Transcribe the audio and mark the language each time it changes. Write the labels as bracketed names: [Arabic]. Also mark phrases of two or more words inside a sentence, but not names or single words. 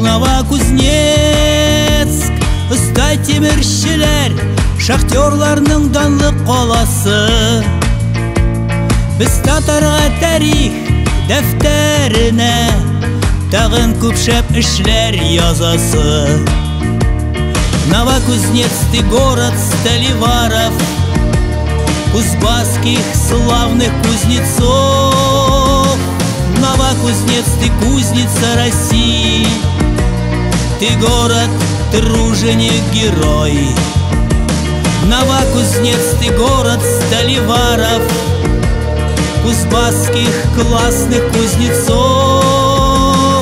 [Tatar] Новокузнецк оста тимерчеләр, шахтерларның данлы каласы. Без татарга тарих дәфтәренә тагын күп шәп эшләр язасы. [Russian] Новокузнецкий город Столиваров, Кузбасских славных кузнецов. Новокузнецк, ты кузница России, ты город труженик, герой. Новокузнецк, ты город Столиваров, Кузбасских классных кузнецов.